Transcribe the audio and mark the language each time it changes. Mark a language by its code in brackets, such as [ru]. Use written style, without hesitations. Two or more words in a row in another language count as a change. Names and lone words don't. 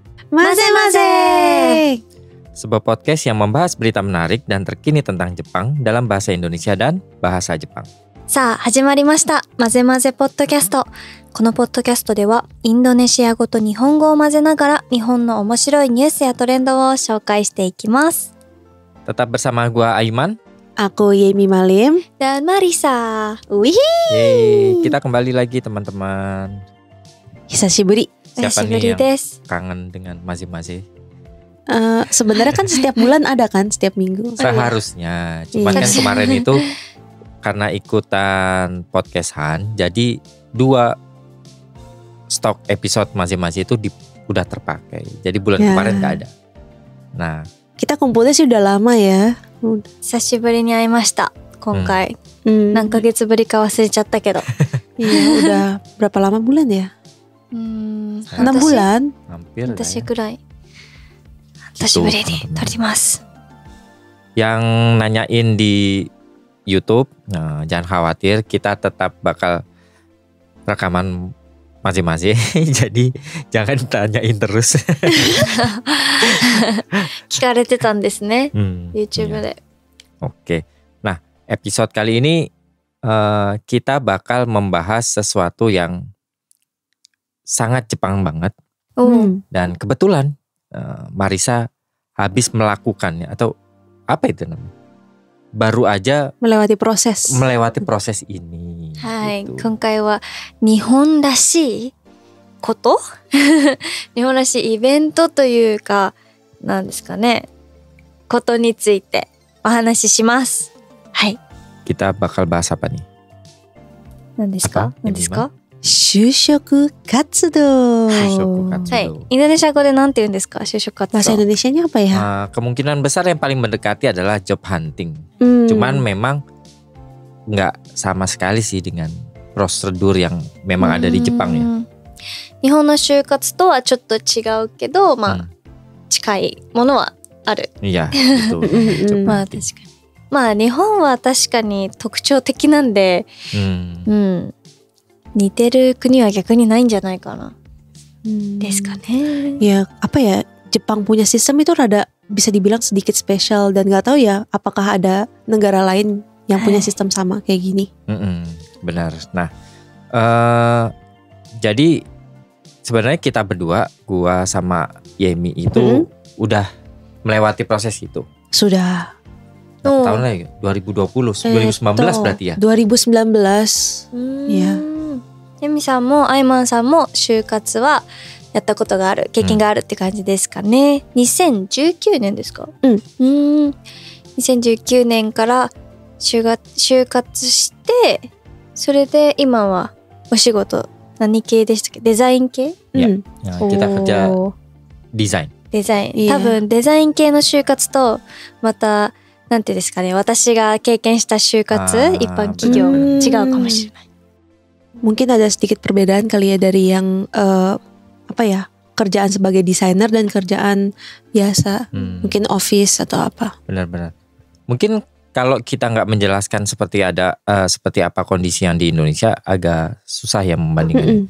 [id] Maze-maze. sebuah podcast yang membahas berita menarik dan terkini tentang Jepang dalam bahasa Indonesia dan bahasa Jepang. [ja] さあ始まりましたマゼマゼポッドキャスト。このポッドキャストではインドネシア語と日本語を混ぜながら日本の面白いニュースやトレンドを紹介していきます。 [id] Tetap bersama gua Aiman. Aku Yemi Malim. Dan Marisa. Wih. Yeay, kita kembali lagi teman-teman. [ja] Hisashiburi. [id] Siapa nih [ja] 久しぶり [id] yang [ja] です。 [id] kangen dengan maze-maze? Sebenarnya kan setiap bulan ada kan, setiap minggu. Seharusnya, cuman Iya. kan kemarin itu karena ikutan podcastan, jadi 2 stok episode maze-maze itu udah terpakai. Jadi bulan Ya. kemarin gak ada. Nah, Kita kumpulnya sih udah lama ya. [ja] 久しぶりに会いました今回。 Hmm, 何ヶ月ぶりか忘れちゃったけど。 [id] iya, udah berapa lama bulan ya? 6 bulan. hampir lah [ja] 私 [id] ya. [ja] くらい。 [id] Gitu, [ja] 久しぶりに [id] teman-teman. [ja] 撮ります。 [id] Yang nanyain di YouTube, nah, jangan khawatir, kita tetap bakal rekaman maze-maze. Jadi jangan tanyain terus. [ja] 聞かれてたんですね。 [id] iya. [ja] YouTube で。 [id] Oke. Nah, episode kali ini kita bakal membahas sesuatu yang sangat Jepang banget. [ja] おう Hmm. [id] Dan kebetulan Marisa habis melakukannya, atau apa itu namanya? Baru aja Melewati proses. melewati proses ini. [ja] はい、 [id] gitu. [ja] 今回は日本らしいこと日本らしいイベントというかなんですかねことについてお話ししますはい [id] Kita bakal bahas apa nih? [ja] 何ですか [id] apa? [ja] 何ですか就職活動。 Shokukatsu. はいインドネシア語でなんて言うんですか就職活 [id] Bahasa [ja] 動 [id] Indonesianya apa ya? Kemungkinan besar yang paling mendekati adalah [en] job hunting. Hmm. [id] Cuman memang nggak sama sekali sih dengan prosedur yang memang ada di Jepang ya. [ja] うん日本の就活とはちょっと違うけどまあ、 Hmm. 近いものはある [id] Iya, gitu. Job [ja] まあ [en] hunting. [ja] 確かにまあ日本は確かに特徴的なんで Hmm. うん似てる国は逆にないんじゃないかな Hmm. ですかね。 [id] Ya, apa ya? Jepang punya sistem itu rada bisa dibilang sedikit spesial dan nggak tahu ya apakah ada negara lain yang punya sistem sama kayak gini. Benar. Nah, jadi sebenarnya kita berdua, gua sama Yemi itu udah melewati proses itu. Sudah. Oh. Tahun lagi 2020, 2019 berarti ya. 2019. [ja] いやユミさんもアイマンさんも就活はやったことがある経験があるって感じですかね。2019年ですか？うん 2019年から就活してそれで今はお仕事何系でしたっけ？デザイン系？ Hmm. [id] Nah, kita kerja [ja] おー [id] desain. [ja] デザイン、いや多分デザイン系の就活とまたなんていうんですかね私が経験した就活あー一般企業うん違うかもしれない。 [id] Mungkin ada sedikit perbedaan kali ya dari yang apa ya kerjaan sebagai desainer dan kerjaan biasa, mungkin office atau apa. Benar-benar. Mungkin kalau kita nggak menjelaskan seperti apa kondisi yang di Indonesia, agak susah ya membandingkan.